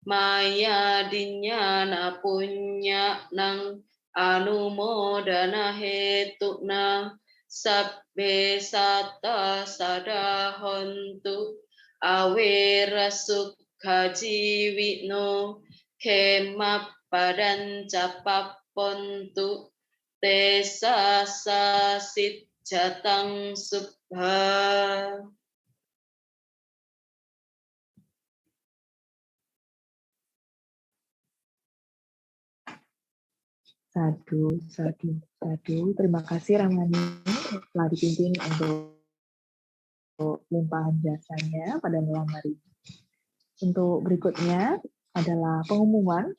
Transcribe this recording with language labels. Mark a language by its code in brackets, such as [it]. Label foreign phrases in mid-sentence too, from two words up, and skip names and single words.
[pi] Maya dinyana punya nang anumodana hetuna sabbe satta sadahontu awera sukha jiwino kemapadan capapontu tesa sasit jatang subha. Sadu, sadu, sadu. [id] Terima kasih Ramani telah dipimpin untuk limpahan jasanya pada malam hari ini. Untuk berikutnya adalah pengumuman.